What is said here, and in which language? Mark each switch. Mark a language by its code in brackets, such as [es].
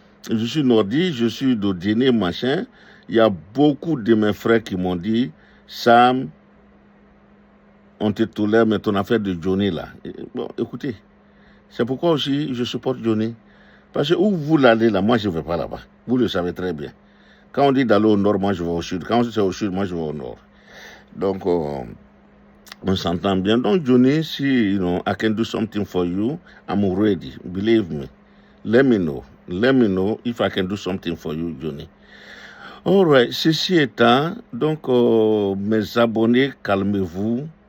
[fr] Je suis nordiste, je suis d'Odéné, machin. Il y a beaucoup de mes frères qui m'ont dit, Sam, on te tolère, mais ton affaire de Johnny, là. Bon, écoutez, c'est pourquoi aussi je supporte Johnny. Parce que où vous l'allez, là, moi, je ne vais pas là-bas. Vous le savez très bien. Quand on dit d'aller au nord, moi, je vais au sud. Quand c'est au sud, moi, je vais au nord. Donc, on s'entend bien. Donc, Johnny, si [en] I can do something for you, I'm ready. Believe me. Let me know. Let me know if I can do something for you, Johnny. All right. [fr] Ceci étant, donc, mes abonnés, calmez-vous.